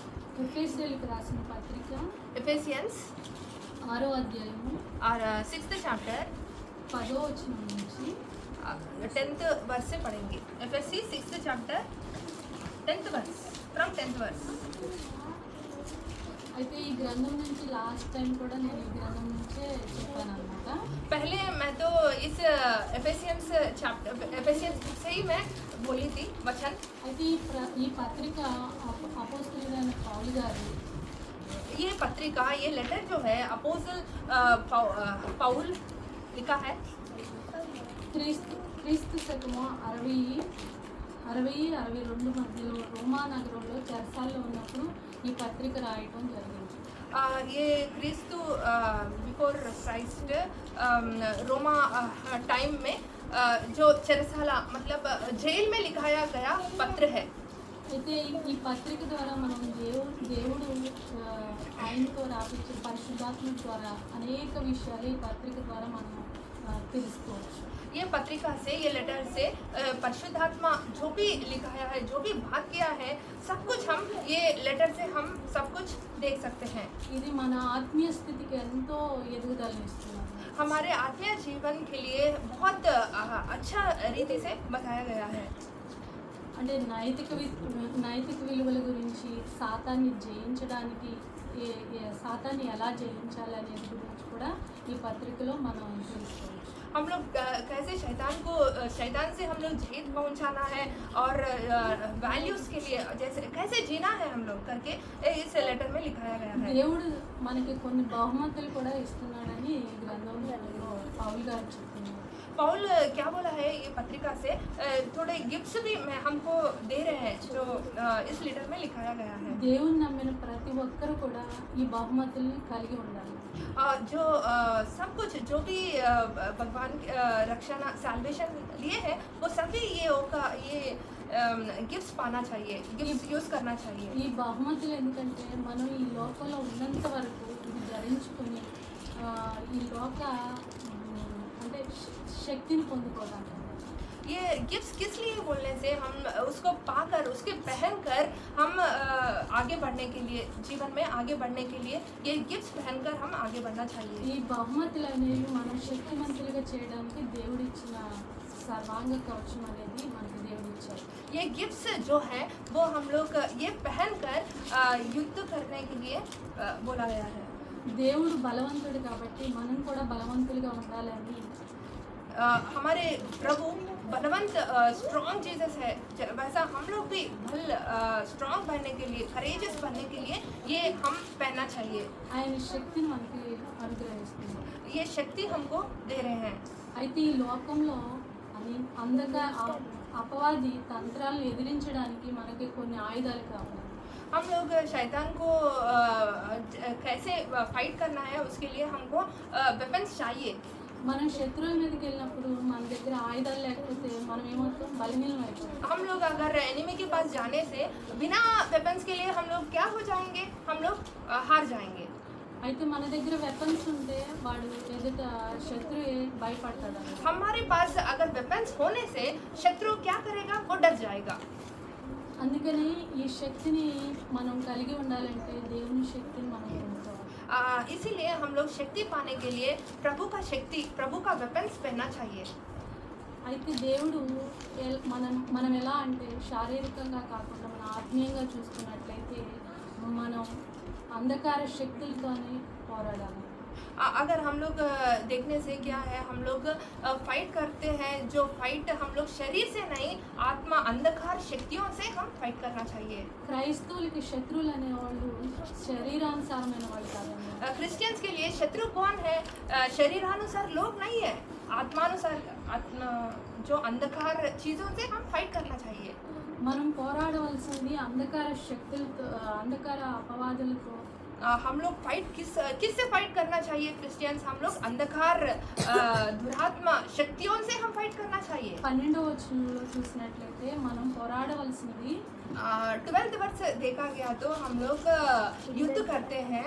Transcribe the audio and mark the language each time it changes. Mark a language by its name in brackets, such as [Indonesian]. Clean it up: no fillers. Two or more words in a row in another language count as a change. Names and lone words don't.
[Telugu] ఎఫెసీయులకు రాసిన పత్రిక Ephesians 6వ అధ్యాయము [Hindi] और 6th chapter [Telugu] 10వ వచనం నుంచి [Hindi] 10th verse से पढ़ेंगे. [English] Ephesians 6th chapter 10th verse, from 10th verse. [Telugu] అయితే ఈ గ్రంథం నుంచి [English] last time [Telugu] కూడా నేను ఈ గ్రంథం నుంచే చెప్పాను అనమాట. [Hindi] पहले मैं तो इस Ephesians book से ही मैं बोली थी वचन. [Telugu] అయితే ఈ పత్రిక అపోస్తలుడైన పౌలు గారు [Hindi] ये पत्रिका, ये लेटर जो है अपोस्टल पौल लिखा है. [Telugu] క్రీస్తు శకము 60-62 మధ్యలో రోమా నగరంలో చెరసాల్లో ఉన్నప్పుడు ఈ పత్రిక రాయటం జరిగింది. [Hindi] ये क्रिस्तु [English] before Christ [Hindi] रोमा टाइम में जो चरसाला मतलब जेल में लिखाया गया पत्र है. [Telugu] అయితే ఈ పత్రిక ద్వారా మనం దేవుడు ఆయనతో రాపించే పరిశుద్ధాత్మ ద్వారా అనేక విషయాలు ఈ పత్రిక ద్వారా మనం తెలుసుకోవచ్చు. [Hindi] ये पत्रिका से, ये लेटर से परिशुद्धात्मा जो भी लिखाया है, जो भी बात किया है, सब कुछ हम ये लेटर से हम सब कुछ देख सकते हैं. [Telugu] ఇది మన ఆత్మీయ స్థితికి ఎంతో ఎదుగుదలనిస్తుంది. [Hindi] हमारे आत्मीय जीवन के लिए बहुत अच्छा रीति से बताया गया है. [Telugu] అంటే నైతిక విలువల గురించి సాతాన్ని జయించడానికి సాతాన్ని ఎలా జయించాలి అనేది గురించి కూడా ఈ పత్రికలో మనం తెలుసుకోవచ్చు. [Hindi] हम लोग कैसे शैतान से हम लोग जीत पहुंचाना है और वैल्यूज के लिए जैसे कैसे जीना है हम लोग करके इस लेटर में लिखाया गया है. [Telugu] దేవుడు మనకి కొన్ని బహుమతులు కూడా ఇస్తున్నాడని ఈ గ్రంథంలో పౌలు గారు చెప్తున్నారు. [Hindi] पौल क्या बोला है ये पत्रिका से, थोड़े गिफ्ट्स भी मैं हमको दे रहे हैं जो इस लेटर में लिखाया गया है. [Telugu] దేవుని నమ్మిన ప్రతి ఒక్కరు కూడా ఈ బహుమతుల్ని కలిగి ఉండాలి. [Hindi] जो सब कुछ जो भी भगवान रक्षा सैल्वेशन लिए हैं वो सभी ये गिफ्ट्स पाना चाहिए, [English] gifts use [Hindi] करना चाहिए. [Telugu] ఈ బహుమతులు ఎందుకంటే మనం ఈ లోకంలో ఉన్నంత వరకు ఇది ధరించుకొని ఈ లోక అంటే శక్తిని పొందుకోవడానికి. [Hindi] ये गिफ्ट्स किस लिए बोलने से, हम उसको पाकर उसके पहनकर हम आगे बढ़ने के लिए, जीवन में आगे बढ़ने के लिए ये गिफ्ट्स पहनकर हम आगे बढ़ना चाहिए. [Telugu] ఈ బహుమతులు అనేవి మనం శక్తిమంతులుగా చేయడానికి దేవుడిచ్చిన సర్వాంగ కవచం అనేది మనకి దేవుడిచ్చారు. [Hindi] ये गिफ्ट्स जो है वो हम लोग ये पहनकर युद्ध करने के लिए बोला गया है. [Telugu] దేవుడు బలవంతుడు కాబట్టి మనం కూడా బలవంతులుగా ఉండాలని [Hindi] हमारे प्रभु बलवंत स्ट्रॉन्ग जीसस है, वैसा हम लोग भी स्ट्रॉन्ग बनने के लिए, करेजियस बनने के लिए ये हम पहनना चाहिए. [Telugu] ఆయన శక్తిని మనకి అనుగ్రహిస్తుంది. [Hindi] ये शक्ति हमको दे रहे हैं. [Telugu] అయితే ఈ లోకంలో అపవాది తంత్రాలను ఎదిరించడానికి మనకి కొన్ని ఆయుధాలు కావాలి. [Hindi] हम लोग शैतान को कैसे फाइट करना है उसके लिए हमको वेपन्स चाहिए. [Telugu] మనం శత్రువుల మీదకి వెళ్ళినప్పుడు మన దగ్గర ఆయుధాలు లేకపోతే మనం ఏమవుతాం, బలహీనం అయిపోతాం. [Hindi] हम लोग अगर एनिमी के पास जाने से बिना वेपन्स के लिए हम लोग क्या हो जाएंगे, हम लोग हार जाएंगे. [Telugu] అయితే మన దగ్గర వెపన్స్ ఉంటే వాడు ఎదుట శత్రువు భయపడతాడు. [Hindi] हमारे पास अगर वेपन्स होने से शत्रु क्या करेगा, वो डर जाएगा. [Telugu] అందుకని ఈ శక్తిని మనం కలిగి ఉండాలంటే దేవుని శక్తిని మనం పొందుకోవాలి. [Hindi] इसीलिए हम लोग शक्ति पाने के लिए प्रभु का वेपन्स पहनना चाहिए. [Telugu] అయితే దేవుడు మనం ఎలా అంటే శారీరకంగా కాకుండా మన ఆత్మీయంగా చూసుకున్నట్లయితే మనం అంధకార శక్తులతోనే పోరాడాలి. [Hindi] अगर हम लोग देखने से क्या है, हम लोग फाइट करते हैं, जो फाइट हम लोग शरीर से नहीं आत्मा अंधकार शक्तियों से हम फाइट करना चाहिए. [Telugu] క్రైస్తవులకి శత్రువులు అనేవాళ్ళు శరీరానుసారమైన వాళ్ళు కాదండి. [Hindi] क्रिश्चियंस के लिए शत्रु कौन है, शरीरानुसार लोग नहीं है, आत्मानुसार जो अंधकार चीज़ों से हम फाइट करना चाहिए. [Telugu] మనం పోరాడవలసింది అంధకార శక్తులతో, అంధకార అపవాదులతో. [Hindi] हम लोग फाइट किससे फाइट करना चाहिए क्रिश्चियंस, हम लोग अंधकार दुरात्मा शक्तियों से हम फाइट करना चाहिए. [Telugu] 12వ వచనంలో చూసినట్లయితే మనం పోరాడవలసింది [Hindi] 12th वर्ष देखा गया तो हम लोग युद्ध करते हैं